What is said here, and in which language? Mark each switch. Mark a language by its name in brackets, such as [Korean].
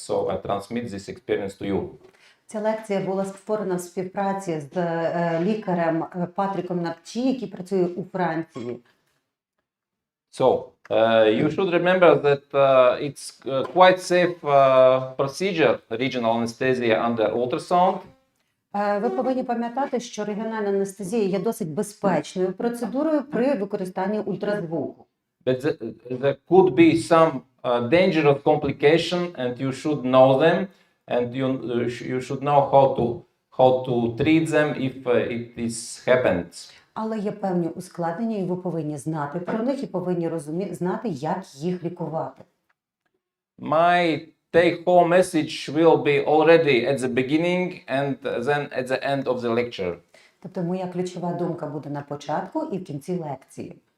[English] So I transmit this experience to you. [Ukrainian] Ця лекція була створена в співпраці з лікарем Патріком Напчі, який працює у Франції. [English] So you should remember that it's quite safe procedure, regional anesthesia under ultrasound. [Ukrainian] Ви повинні пам'ятати, що регіональна анестезія є досить безпечною процедурою при використанні ультразвуку. [English] But there could be some dangerous complication, and you should know them, and you should know how to treat them if it happens. [Ukrainian] Але є певні ускладнення, і ви повинні знати про них, і повинні знати, як їх лікувати. [English] My take-home message will be already at the beginning and then at the end of the lecture. [Ukrainian] Тобто моя ключова думка буде на початку і в кінці лекції.